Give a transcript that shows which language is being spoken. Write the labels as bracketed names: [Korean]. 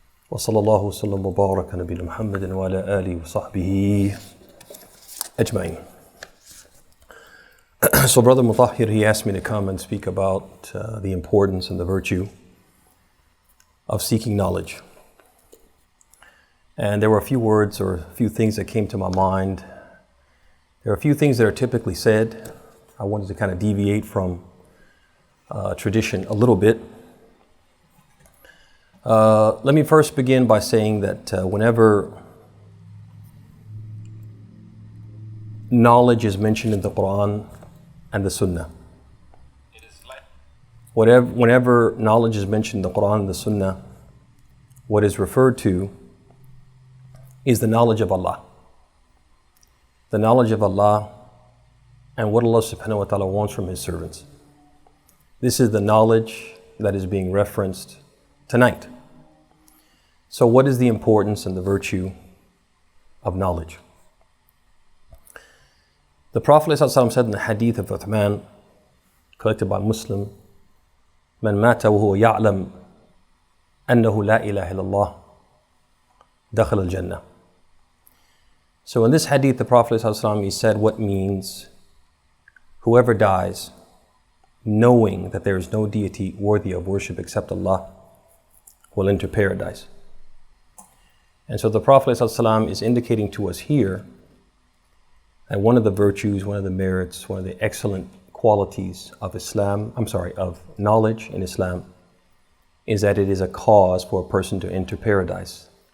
[Arabic] وصلى الله وسلم وبارك على نبينا محمد وعلى آله وصحبه أجمعين. [English] So Brother Mutahhir, he asked me to come and speak about the importance and the virtue of seeking knowledge. And there were a few words or a few things that came to my mind. There are a few things that are typically said. I wanted to kind of deviate from tradition a little bit. Let me first begin by saying that whenever knowledge is mentioned in the Quran and the Sunnah, whenever knowledge is mentioned in the Quran and the Sunnah, what is referred to is the knowledge of Allah. The knowledge of Allah and what Allah subhanahu wa ta'ala wants from His servants. This is the knowledge that is being referenced tonight. So what is the importance and the virtue of knowledge? The Prophet ﷺ said in the hadith of Uthman, collected by Muslim, [Arabic] من مات وهو يعلم أنه لا إله إلا الله دخل الجنة. [English] So in this hadith, the Prophet ﷺ, he said what means whoever dies knowing that there is no deity worthy of worship except Allah will enter paradise. And so the Prophet ﷺ is indicating to us here that one of the virtues, one of the merits, one of the excellent qualities of of knowledge in Islam is that it is a cause for a person to enter paradise.